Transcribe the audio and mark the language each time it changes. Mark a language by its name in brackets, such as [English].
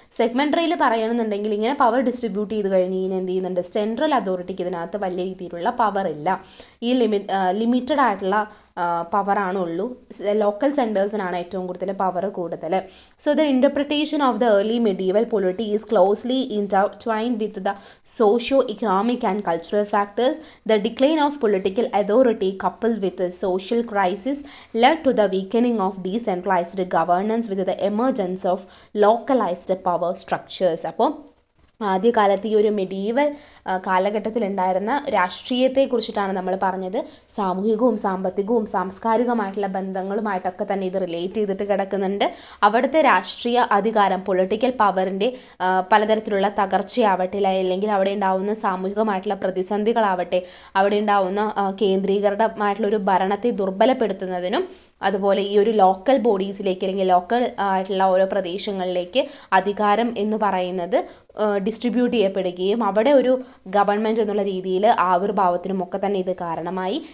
[Malayalam] സെഗ്മെന്ററിയിൽ പറയുകയാണെന്നുണ്ടെങ്കിൽ ഇങ്ങനെ power distribute ചെയ്ത് കഴിഞ്ഞ് കഴിഞ്ഞാൽ എന്ത് ചെയ്യുന്നുണ്ട്, സെൻട്രൽ അതോറിറ്റിക്ക് ഇതിനകത്ത് വലിയ രീതിയിലുള്ള പവർ ഇല്ല. ഈ ലിമിറ്റഡ് ആയിട്ടുള്ള പവറാണുള്ളൂ. ലോക്കൽ സെൻറ്റേഴ്സിനാണ് ഏറ്റവും കൂടുതൽ പവർ കൂടുതൽ. [English] So the interpretation of the early medieval polity is closely intertwined with the socio-economic and cultural factors. The decline of political authority coupled with the social crisis led to the weakening of decentralized governance with the emergence of localized power structures. [Malayalam] അപ്പോൾ ആദ്യകാലത്ത് ഈ ഒരു medieval കാലഘട്ടത്തിലുണ്ടായിരുന്ന രാഷ്ട്രീയത്തെക്കുറിച്ചിട്ടാണ് നമ്മൾ പറഞ്ഞത്. സാമൂഹികവും സാമ്പത്തികവും സാംസ്കാരികമായിട്ടുള്ള ബന്ധങ്ങളുമായിട്ടൊക്കെ തന്നെ ഇത് റിലേറ്റ് ചെയ്തിട്ട് കിടക്കുന്നുണ്ട്. അവിടുത്തെ രാഷ്ട്രീയ അധികാരം, പൊളിറ്റിക്കൽ പവറിൻ്റെ പലതരത്തിലുള്ള തകർച്ചയാവട്ടെ, അല്ലെങ്കിൽ അവിടെ ഉണ്ടാവുന്ന സാമൂഹികമായിട്ടുള്ള പ്രതിസന്ധികളാവട്ടെ, അവിടെ ഉണ്ടാവുന്ന കേന്ദ്രീകൃതമായിട്ടുള്ള ഒരു ഭരണത്തെ ദുർബലപ്പെടുത്തുന്നതിനും, അതുപോലെ ഈ ഒരു ലോക്കൽ ബോഡീസിലേക്ക് അല്ലെങ്കിൽ ലോക്കൽ ആയിട്ടുള്ള ഓരോ പ്രദേശങ്ങളിലേക്ക് അധികാരം എന്ന് പറയുന്നത് ഡിസ്ട്രിബ്യൂട്ട് ചെയ്യപ്പെടുകയും അവിടെ ഒരു ഗവൺമെൻറ് എന്നുള്ള രീതിയിൽ ആവിർഭാവത്തിനും ഒക്കെ തന്നെ ഇത് കാരണമായി.